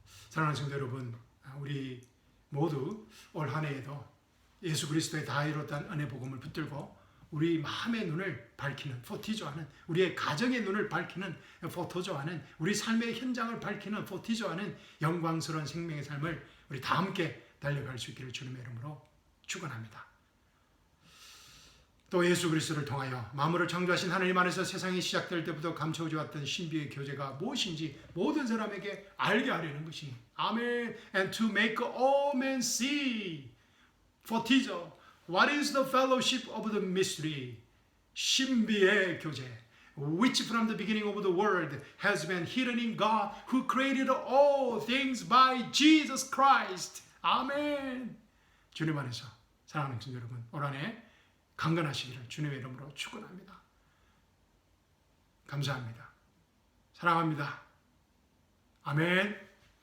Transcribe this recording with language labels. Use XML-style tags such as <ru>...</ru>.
<ko>사랑하는 성도 여러분, 우리 모두 올 한 해에도 예수 그리스도의 다 이뤘다는 은혜 복음을 붙들고 우리 마음의 눈을 밝히는, 포티조하는, 우리의 가정의 눈을 밝히는, 포토조하는, 우리 삶의 현장을 밝히는, 포티조하는 영광스러운 생명의 삶을 우리 다 함께 달려갈 수 있기를 주님의 이름으로 축원합니다. 또 예수 그리스도를 통하여 만물을 창조하신 하나님 안에서 세상이 시작될 때부터 감춰져 왔던 신비의 교제가 무엇인지 모든 사람에게 알게 하려는 것이, 아멘.</ko> <en>And to make all men see, 포티조, what is the fellowship of the mystery?</en> <ko>신비의 교제,</ko> <en>which from the beginning of the world has been hidden in God, who created all things by Jesus Christ.</en> <ko>아멘. 주님 안에서 사랑하는 성도 여러분, 올 한 해 강건하시기를 주님의 이름으로 축원합니다. 감사합니다. 사랑합니다. 아멘.</ko>